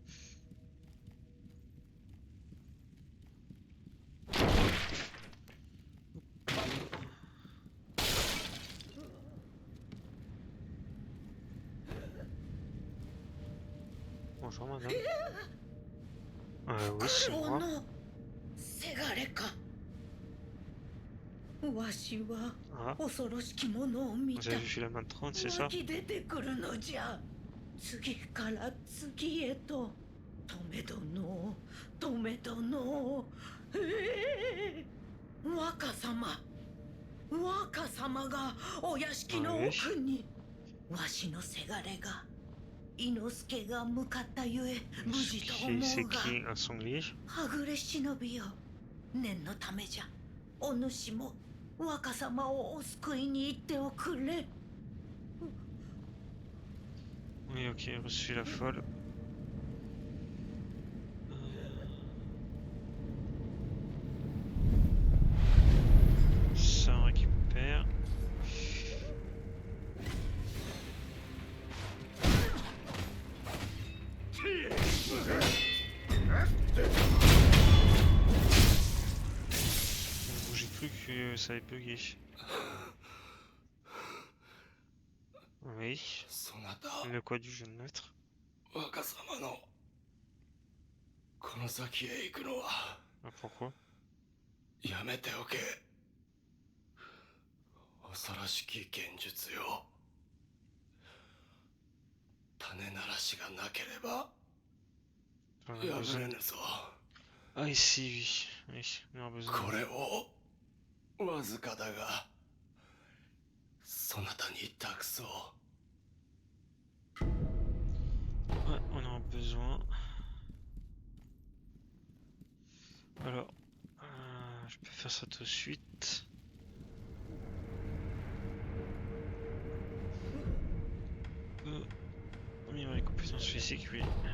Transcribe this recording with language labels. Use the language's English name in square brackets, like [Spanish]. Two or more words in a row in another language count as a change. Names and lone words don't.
[French] Bonjour madame. Oui, c'est moi. [Japanese] せがれか。わしは [French] Ah, [Japanese] 恐ろしきものを見 [French] vous [Japanese] た。 [French] avez vu la main de trône, c'est ça? [Japanese] 湧き出てくるのじゃ。次から次へと。止め殿、止め殿。若様。若様がお屋敷の奥に。わしのせがれが。伊之助が向かったゆえ無事と思 [French] C'est [Japanese] うが。 [French] qui un sanglier? [Japanese] はぐれ忍びよ。念のためじゃ。お主も若様をお救いに行っておくれ。 [French] Oui, ok, reçu la folle. Ça on récupère. J'ai cru que ça avait bugué. Oui. [Japanese] そなた [French] Le quoi du jeune maître? [Japanese] 若様のこの先へ行くのは Ah, pourquoi? やめておけ。恐ろしき剣術よ。種ならしがなければ [French] J'en ai [Japanese] 破 [French] besoin. [Japanese] れぬぞ。 [French] Ah ici, oui. Oui, on a besoin. [Japanese] これをわずかだがそなたに託そう。 [French] Ouais, on en a besoin. Alors, je peux faire ça tout de suite. Améliorer les compétences physiques, oui.